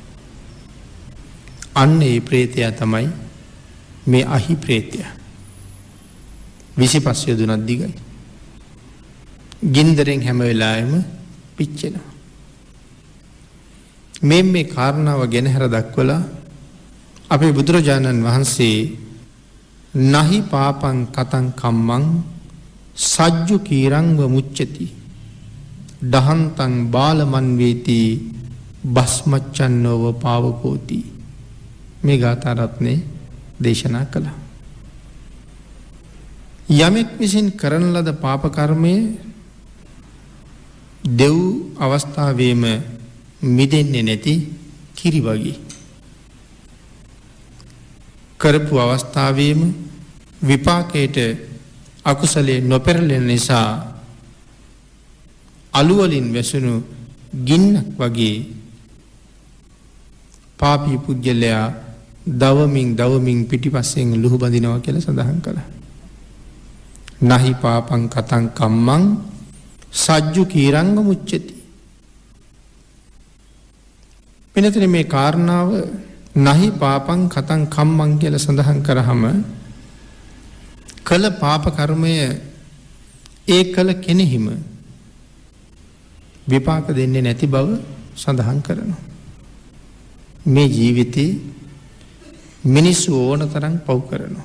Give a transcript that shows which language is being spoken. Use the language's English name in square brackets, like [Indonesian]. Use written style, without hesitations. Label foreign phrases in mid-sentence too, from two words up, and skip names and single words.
[Sinhala] අන්න ඒ പ്രേතයා තමයි මේ අහි പ്രേතයා. 25 යොදුනක් දිගයි. ගින්දරෙන් හැම වෙලාවෙම පිච්චෙනවා. මේ කාරණාව ගැන හර දක්වලා අපේ බුදුරජාණන් වහන්සේ [Pali] නහි පාපං කතං කම්මං සජ්ජු කීරංව මුච්චති දහන්තං බාලමන් වේති බස්මච්චන්නෝව පාවකෝති. [Sinhala] මේ ගාථා රත්නේ දේශනා කළා. යමෙක් විසින් කරන ලද පාප කර්මය දෙව් අවස්ථාවේම මිදෙන්නේ නැති කිරි වගේ. කරපු අවස්ථාවේම විපාකයට අකුසලයේ නොපෙරළෙන නිසා අලුවලින් වැසුණු ගින්නක් වගේ පාපී පුජ්‍යලයා දවමින් පිටිපස්සෙන් ලුහු බඳිනවා කියලා සඳහන් කළා. [Pali] නහි පාපං කතං කම්මං සජ්ජු කීරංග මුච්චති. [Sinhala] පිනතන මේ කාරණාව [Pali] නහි පාපං කතං කම්මං [Sinhala] කියලා සඳහන් කරාම කළ පාප කර්මය ඒ කළ කෙනෙහිම විපාක දෙන්නේ නැති බව සඳහන් කරනවා. මේ ජීවිතේ මිනිස්සු ඕන තරම් පව් කරනවා.